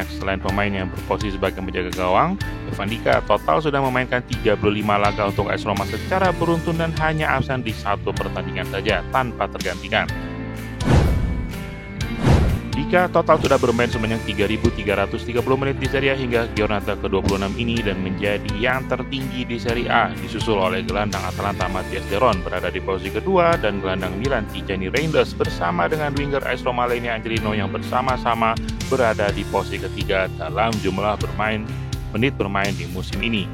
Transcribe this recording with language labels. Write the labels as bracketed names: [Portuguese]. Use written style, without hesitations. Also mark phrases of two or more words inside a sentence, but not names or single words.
[Indonesian] Selain pemain yang berposisi sebagai penjaga gawang, Evan Dika total sudah memainkan 35 laga untuk AS Roma secara beruntun dan hanya absen di satu pertandingan saja tanpa tergantikan. Dika total sudah bermain sebanyak 3.330 menit di Serie A hingga giornata ke-26 ini dan menjadi yang tertinggi di Serie A, disusul oleh gelandang Atalanta Mathias De Roon berada di posisi kedua dan gelandang Milan Tijani Reinders bersama dengan winger AS Roma lainnya Angelino yang bersama-sama berada di posisi ketiga dalam jumlah menit bermain di musim ini.